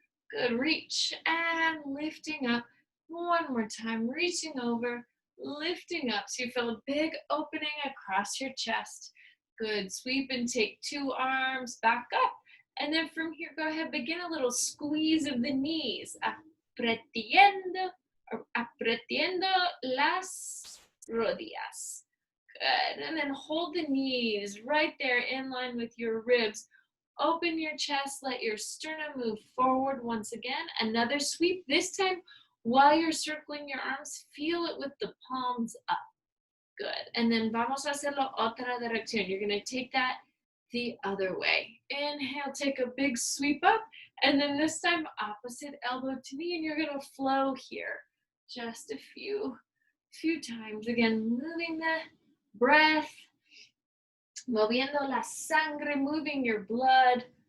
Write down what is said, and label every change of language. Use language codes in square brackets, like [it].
[en] Good, reach and lifting up. One more time, reaching over, lifting up. So you feel a big opening across your chest. Good, sweep and take two arms back up. And then from here, go ahead, begin a little squeeze of the knees. [es] Apretiendo las rodillas. [en] Good, and then hold the knees right there in line with your ribs. Open your chest, let your sternum move forward once again. Another sweep, this time while you're circling your arms, feel it with the palms up. Good, and then [es] vamos a hacerlo otra dirección. [en] You're gonna take that the other way. Inhale, take a big sweep up, and then this time opposite elbow to knee, and you're gonna flow here. Just a few times. Again, moving the breath, [es] moviendo la sangre, [en] moving your blood.